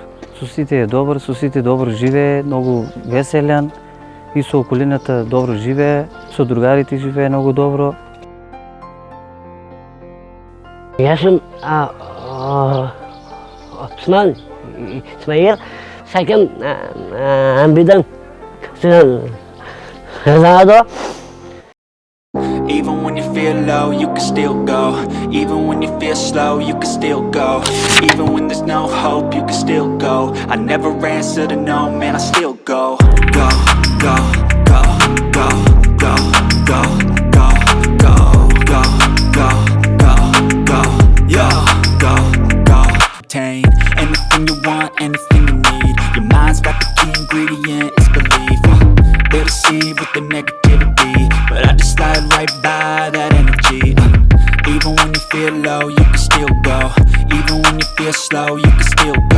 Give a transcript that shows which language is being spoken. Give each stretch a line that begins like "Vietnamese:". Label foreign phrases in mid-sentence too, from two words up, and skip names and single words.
Macedonian: Со сите е добар, со сите добро живее, многу веселен и со околината добро живее, со другарите живее многу добро. Јас сум Осман Исмаил, сакам бидам Роналдо.
English: Even when you feel low, you can still go. Even when you feel slow, you can still go. Even when there's no hope, you can still go. I never answer to no, man, I still go. Go, go, go, go, go, go, go, go, go, go, go, go, yo, go, go. Obtain anything you want, anything you need. Your mind's got the key ingredient, it's belief. They deceive with the negativity, but I just slide right by that energy. Even when you feel low, you can still go. Even when you feel slow, you can still go.